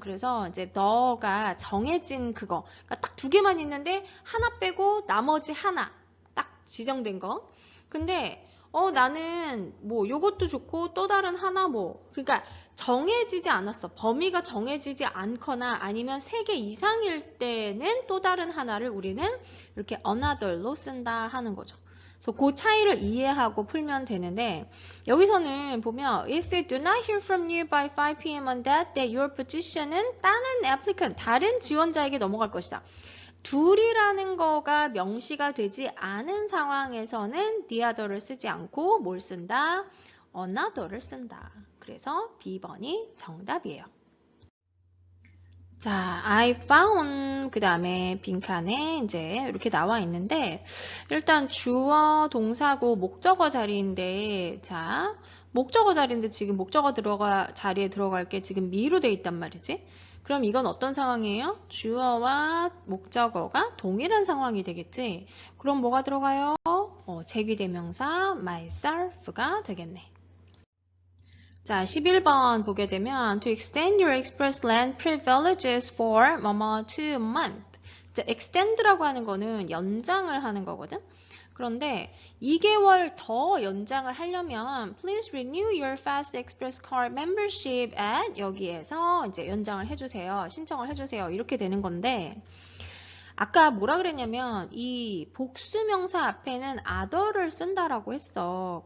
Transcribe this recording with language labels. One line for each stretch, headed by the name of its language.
Korean: 그래서 이제 너가 정해진 그거. 그러니까 딱 두 개만 있는데 하나 빼고 나머지 하나 딱 지정된 거. 근데 나는 뭐 요것도 좋고 또 다른 하나 뭐. 그러니까 정해지지 않았어. 범위가 정해지지 않거나 아니면 3개 이상일 때는 또 다른 하나를 우리는 이렇게 another로 쓴다 하는 거죠. 그래서 그 차이를 이해하고 풀면 되는데 여기서는 보면
English: if we do not hear from you by 5 p.m. on that day, your position
Korean: 은 다른 applicant, 다른 지원자에게 넘어갈 것이다. 둘이라는 거가 명시가 되지 않은 상황에서는 the other를 쓰지 않고 뭘 쓴다? another를 쓴다. 그래서 B번이 정답이에요. 자,
English: I found
Korean: 그 다음에 빈칸에 이제 이렇게 나와 있는데 일단 주어, 동사고 목적어 자리인데 자, 목적어 자리인데 지금 목적어 자리에 들어갈 게 지금 미로 돼 있단 말이지. 그럼 이건 어떤 상황이에요? 주어와 목적어가 동일한 상황이 되겠지. 그럼 뭐가 들어가요? 제귀대명사 myself가 되겠네. 자, 11번 보게 되면
English: to extend your express land privileges for 뭐뭐 2 month.
Korean: 자, extend라고 하는 거는 연장을 하는 거거든. 그런데 2개월 더 연장을 하려면
English: please renew your fast express card membership at
Korean: 여기에서 이제 연장을 해주세요. 신청을 해주세요. 이렇게 되는 건데 아까 뭐라 그랬냐면 이 복수명사 앞에는 other를 쓴다라고 했어.